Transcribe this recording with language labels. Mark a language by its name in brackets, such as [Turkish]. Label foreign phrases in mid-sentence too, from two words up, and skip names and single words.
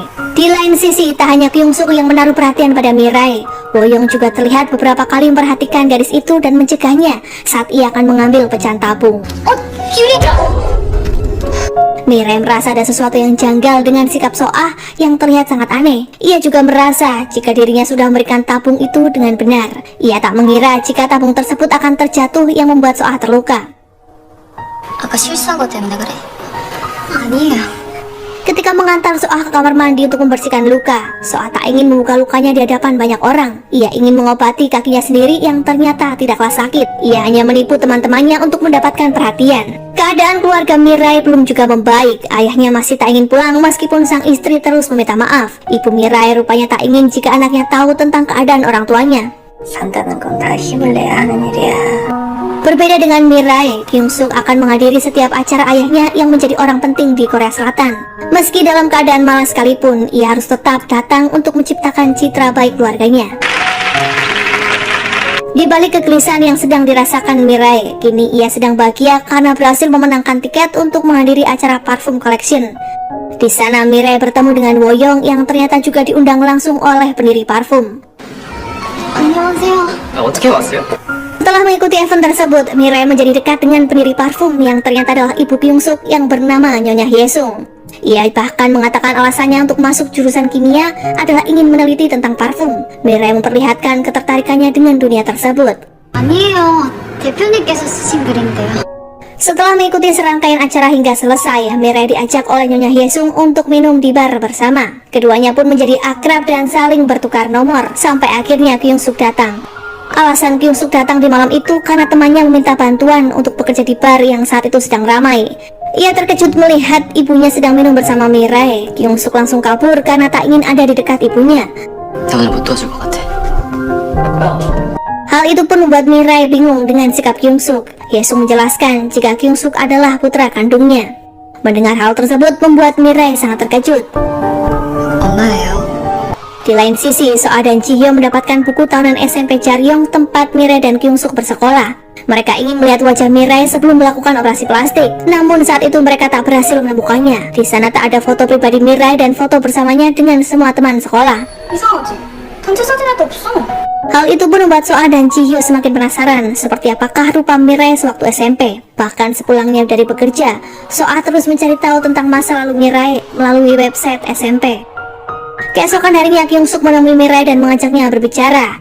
[Indonesian] Di lain sisi, tak hanya Kyung-suk yang menaruh perhatian pada Mirai, Boyong juga terlihat beberapa kali memperhatikan gadis itu dan mencegahnya saat ia akan mengambil pecahan tabung. Mirai merasa ada sesuatu yang janggal dengan sikap Soah yang terlihat sangat aneh. Ia juga merasa jika dirinya sudah memberikan tabung itu dengan benar. Ia tak mengira jika tabung tersebut akan terjatuh yang membuat Soah terluka. [Korean] 아까 실수한 것 때문에 그래? 아니에요. [Indonesian] Ketika mengantar Soah ke kamar mandi untuk membersihkan luka, Soah tak ingin membuka lukanya di hadapan banyak orang. Ia ingin mengobati kakinya sendiri yang ternyata tidaklah sakit. Ia hanya menipu teman-temannya untuk mendapatkan perhatian. Keadaan keluarga Mirai belum juga membaik. Ayahnya masih tak ingin pulang meskipun sang istri terus meminta maaf. Ibu Mirai rupanya tak ingin jika anaknya tahu tentang keadaan orang tuanya. [Korean] 산다는 건 다 힘을 내야 하는 일이야. [Indonesian] Berbeda dengan Mirai, Kyung-suk akan menghadiri setiap acara ayahnya yang menjadi orang penting di Korea Selatan. Meski dalam keadaan malas sekalipun, ia harus tetap datang untuk menciptakan citra baik keluarganya. Di balik kegelisahan yang sedang dirasakan Mirai, kini ia sedang bahagia karena berhasil memenangkan tiket untuk menghadiri acara parfum collection. Di sana Mirai bertemu dengan Woyong yang ternyata juga diundang langsung oleh pendiri parfum. [Korean] 안녕하세요. 어떻게 왔어요? [Indonesian] Setelah mengikuti event tersebut, Mirai menjadi dekat dengan pendiri parfum yang ternyata adalah ibu Kyungsuk yang bernama Nyonya Hyesung. Ia bahkan mengatakan alasannya untuk masuk jurusan kimia adalah ingin meneliti tentang parfum. Mirai memperlihatkan ketertarikannya dengan dunia tersebut. [Korean] 아니에요. 대표님께서 쓰신 글인데요. [Indonesian] Setelah mengikuti serangkaian acara hingga selesai, Mirai diajak oleh Nyonya Hyesung untuk minum di bar bersama. Keduanya pun menjadi akrab dan saling bertukar nomor, sampai akhirnya Kyungsuk datang. Alasan Kyungsuk datang di malam itu karena temannya meminta bantuan untuk bekerja di bar yang saat itu sedang ramai. Ia terkejut melihat ibunya sedang minum bersama Mirai. Kyungsuk langsung kabur karena tak ingin ada di dekat ibunya. [Korean] 나 오늘 못 도와줄 것 같아. [Indonesian] Hal itu pun membuat Mirai bingung dengan sikap Kyungsuk. Hyesung menjelaskan jika Kyungsuk adalah putra kandungnya. Mendengar hal tersebut membuat Mirai sangat terkejut. [Korean] 엄마예요. [Indonesian] Di lain sisi, Soa dan Jihyo mendapatkan buku tahunan SMP Jaryong tempat Mirai dan Kyungsuk bersekolah. Mereka ingin melihat wajah Mirai sebelum melakukan operasi plastik. Namun saat itu mereka tak berhasil menemukannya. Di sana tak ada foto pribadi Mirai dan foto bersamanya dengan semua teman sekolah. [Korean] 이상하지? 단체 사진에도 없어. [Indonesian] Hal itu pun membuat Soa dan Jihyo semakin penasaran seperti apakah rupa Mirai sewaktu SMP. Bahkan sepulangnya dari bekerja, Soa terus mencari tahu tentang masa lalu Mirai melalui website SMP. Keesokan harinya Kyungsuk menemui Mirai dan mengajaknya berbicara.